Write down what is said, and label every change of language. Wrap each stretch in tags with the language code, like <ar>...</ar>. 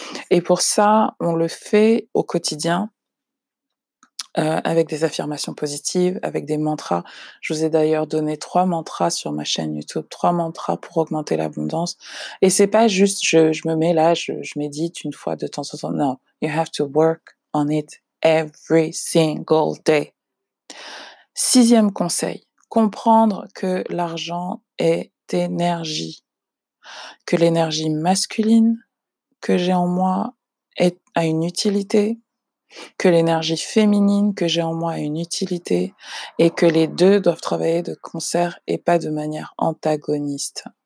<fr>Et pour ça, on le fait au quotidien. Avec des affirmations positives, avec des mantras. Je vous ai d'ailleurs donné 3 mantras sur ma chaîne YouTube, 3 mantras pour augmenter l'abondance et c'est pas juste je me mets là, je médite une fois de temps en temps.</fr> <en>Non, you have to work on it every single day.</en> <fr>6e conseil, comprendre que l'argent est énergie, que l'énergie masculine que j'ai en moi a une utilité, que l'énergie féminine que j'ai en moi a une utilité et que les 2 doivent travailler de concert et pas de manière antagoniste.</fr>